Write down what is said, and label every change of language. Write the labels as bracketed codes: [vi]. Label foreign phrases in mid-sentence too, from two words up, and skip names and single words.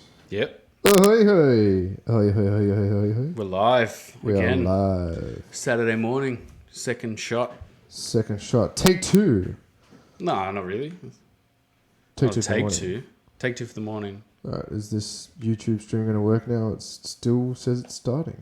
[en] Yep. Ahoy, hoy. Ahoy, hoy, hoy, hoy, hoy, hoy. We're live again. We're live. Saturday morning. Second shot. Second shot. Take two. No, not really. Take two for the Take morning. two. Take two for the morning. Alright, is this YouTube stream going to work now? It still says it's starting.